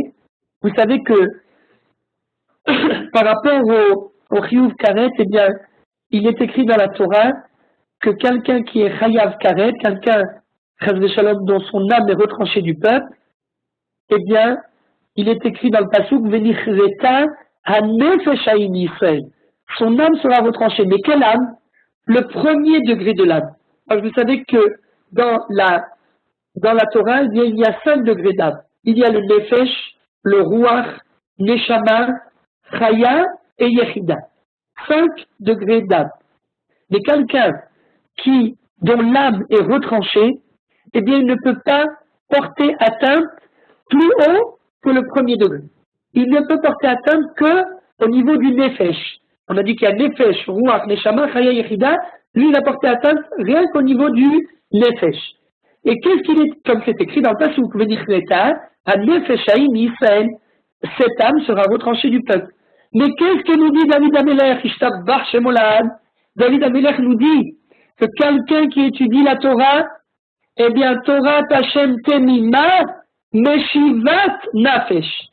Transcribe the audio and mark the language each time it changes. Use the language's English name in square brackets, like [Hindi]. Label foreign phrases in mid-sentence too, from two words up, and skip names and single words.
[French] Vous savez que par rapport au [Hebrew] חיוב כרת, [French] eh bien, il est écrit dans la Torah que quelqu'un qui est [Hebrew] חייב כרת, [French] quelqu'un, [Hebrew] חס ושלום, [French] dont son âme est retranchée du peuple, eh bien, il est écrit dans le pasuk [Hebrew] ונכרתה הנפש ההיא ישראל. [French] Son âme sera retranchée. Mais quelle âme? Le premier degré de l'âme. Alors, vous savez que dans la Torah, eh bien, il y a 5 degrés d'âme. Il y a le nefesh, le ruach, neshama, chaya et yechida. 5 degrés d'âme. Mais quelqu'un dont l'âme est retranchée, eh bien, il ne peut pas porter atteinte plus haut que le premier degré. Il ne peut porter atteinte que au niveau du nefesh. On a dit qu'il y a nefesh, ruach, neshama, chaya, yechida. Lui, il a porté atteinte rien qu'au niveau du nefesh. Et qu'est-ce qu'il est, comme c'est écrit dans le passage, vous pouvez dire à [Hebrew] נפש ההיא ישראל, [French] cette âme sera retranchée du peuple. Mais qu'est-ce que nous dit David Amelech, [Hebrew] ישתבח שמו לעד? [French] David Amelech nous dit que quelqu'un qui étudie la Torah, eh bien, [Hebrew] תורת השם תמימה משיבת נפש.